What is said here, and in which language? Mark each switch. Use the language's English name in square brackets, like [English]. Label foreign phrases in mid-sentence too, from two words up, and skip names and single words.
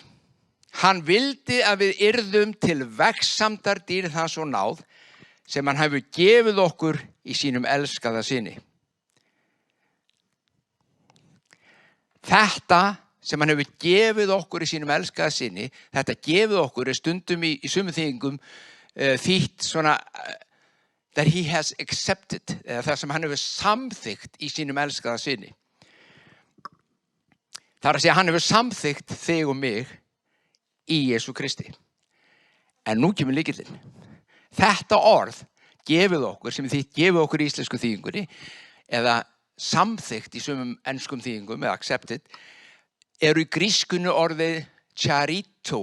[Icelandic] Hann vildi að við yrðum til vegsamdar dýrð hans og náð sem hann hefur gefið okkur í sínum elskaða syni. Þetta sem hann hefur gefið okkur í sínum elskaða syni, þetta gefið okkur er stundum í sumum þýðingum þýtt svona [English] that he has accepted, [Icelandic] eða það sem hann hefur samþykkt í sínum elskaða syni. Það er að segja hann hefur samþykkt þig og mig í Jesú Kristi. En nú kemur lykillinn. Þetta orð gefið okkur, sem þýtt gefið okkur í íslensku þýðingunni, eða samþykkt í sumum enskum þýðingum, eða accepted, eru í grískunni orðið charito.